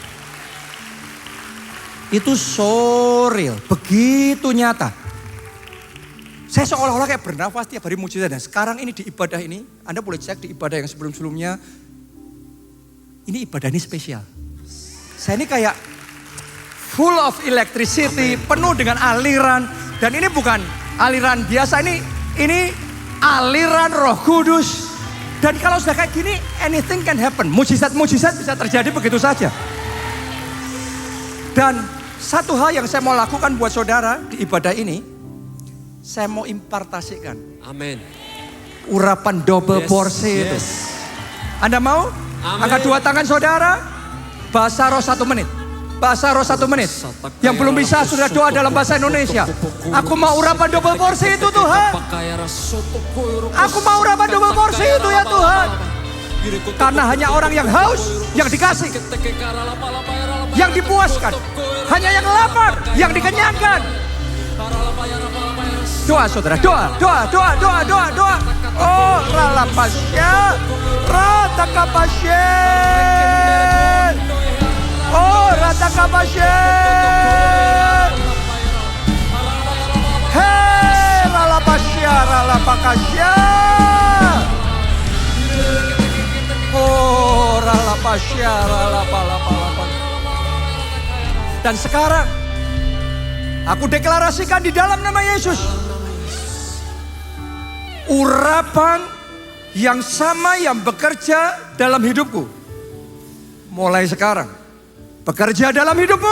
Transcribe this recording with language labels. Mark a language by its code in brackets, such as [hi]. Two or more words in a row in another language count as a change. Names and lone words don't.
[id] Itu [en] so real, [id] begitu nyata. Saya seolah-olah kayak bernafas tiap hari mujizat. Dan sekarang ini di ibadah ini, Anda boleh cek di ibadah yang sebelum-sebelumnya. Ini ibadah ini spesial. Saya ini kayak [en] full of electricity, [id] penuh dengan aliran. Dan ini bukan aliran biasa, ini aliran Roh Kudus. Dan kalau sudah kayak gini, [en] anything can happen. [id] Mujizat-mujizat bisa terjadi begitu saja. Dan satu hal yang saya mau lakukan buat saudara di ibadah ini, saya mau impartasikan. Amin. Urapan double porsi itu. Anda mau? Amen. Angkat dua tangan saudara. Bahasa roh 1 menit. Bahasa roh 1 menit. Yang belum bisa sudah doa dalam bahasa Indonesia. Aku mau urapan double porsi itu Tuhan. Aku mau urapan double porsi itu ya Tuhan. Karena hanya orang yang haus yang dikasih. Yang dipuaskan. Hanya yang lapar yang dikenyangkan. Doa saudara, doa. Oh, ralapasya, ratakapasya. Oh, ratakapasya. Hei, ralapakasya. Oh, ralapasya, ralapalapalapa. Dan sekarang aku deklarasikan di dalam nama Yesus. Urapan yang sama yang bekerja dalam hidupku. Mulai sekarang. Bekerja dalam hidupmu.